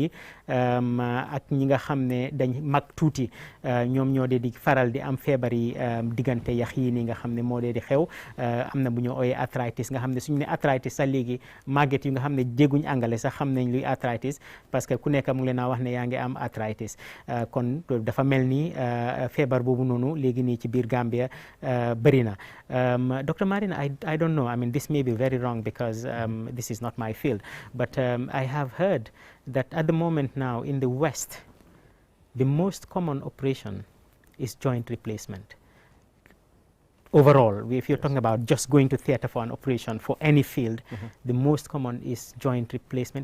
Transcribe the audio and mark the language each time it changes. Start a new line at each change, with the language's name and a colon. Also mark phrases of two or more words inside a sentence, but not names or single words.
Wolof: yi ak ñi nga xam ne dañ mag tuuti ñoom ñoo dee di faral di am feebar yi diggante yax yi nii nga xam ne moo dee di xew am na bu ñu ooyee arthritis nga xam ne suñu ne arthritis sax léegi màgget yu nga xam ne dégguñ angale sax xam nañ luy arthritis
French: parce que
Wolof: ku nekk mu ngi leen a wax ne yaa ngi am arthritis kon dafa mel ni feebar boobu noonu léegi nii ci biir Gambia bëri na Dr.
English: Marina, I don't know, I mean this may be very wrong because this is not my field, but I have heard that at the moment now in the West the most common operation is joint replacement. Overall, if you're talking about just going to theater for an operation for any field, the most common is joint replacement.